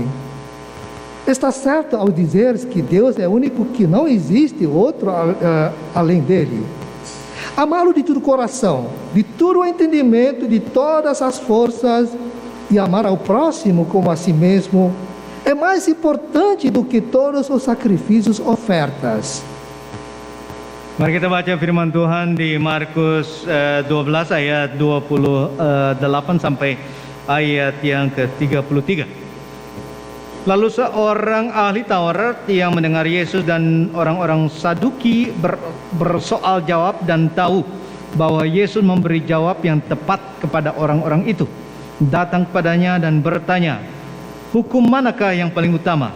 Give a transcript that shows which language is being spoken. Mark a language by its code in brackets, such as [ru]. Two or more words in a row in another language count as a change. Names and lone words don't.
[pt] Está certo ao dizer que Deus é o único, que não existe outro além dele. Amá-lo de todo o coração, de todo o entendimento, de todas as forças, e amar ao próximo como a si mesmo, é mais importante do que todos os sacrifícios ofertas. [id] Mari kita baca firman Tuhan di Markus 12 ayat 28 sampai ayat yang ke-33. Lalu seorang ahli Taurat yang mendengar Yesus dan orang-orang Saduki bersoal jawab dan tahu bahwa Yesus memberi jawab yang tepat kepada orang-orang itu, datang kepadanya dan bertanya, hukum manakah yang paling utama?